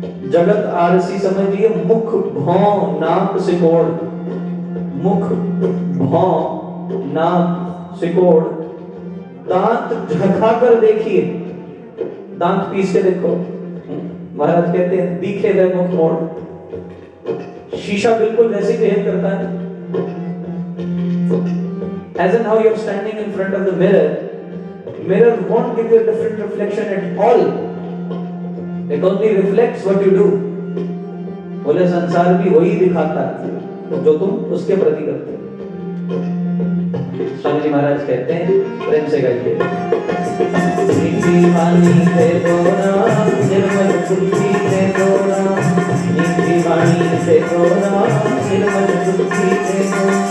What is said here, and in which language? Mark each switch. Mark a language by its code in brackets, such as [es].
[hi] जगत आरसी समझिए, मुख भौं नाक सिकोड़, मुख भौं नाक सिकोड़। दांत झखा कर देखिए, दांत पीस के देखो। महाराज कहते हैं दिखे गए मुख मोड़। शीशा बिल्कुल वैसे बिहेव करता है। [en] As in how you are standing in front of the mirror, mirror won't give you a different reflection at all. It only reflects what you do. [hi] बोले संसार भी वही दिखाता है जो तुम उसके प्रति करते हो। स्वामी जी महाराज कहते हैं प्रेम से गाइए। मीठी वाणी दे दो राम निर्मल बुद्धि दे दो राम, मीठी वाणी दे दो राम निर्मल बुद्धि दे दो।